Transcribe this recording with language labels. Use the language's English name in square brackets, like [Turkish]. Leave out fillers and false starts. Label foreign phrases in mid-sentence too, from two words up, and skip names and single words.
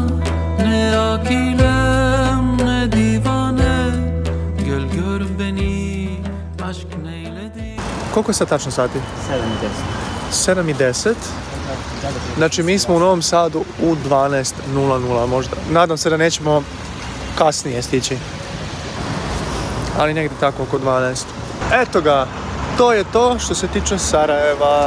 [Turkish] Ne akilem ne divane, gel gör beni, aşk neyledi. [Bosnian] Koliko je sad tačno sati? 7 i 10. 7 i 10. Znači mi smo u Novom Sadu u 12:00 možda. Nadam se da nećemo kasnije stići. Ali negdje tako oko 12. Eto ga, to je to što se tiče Sarajeva.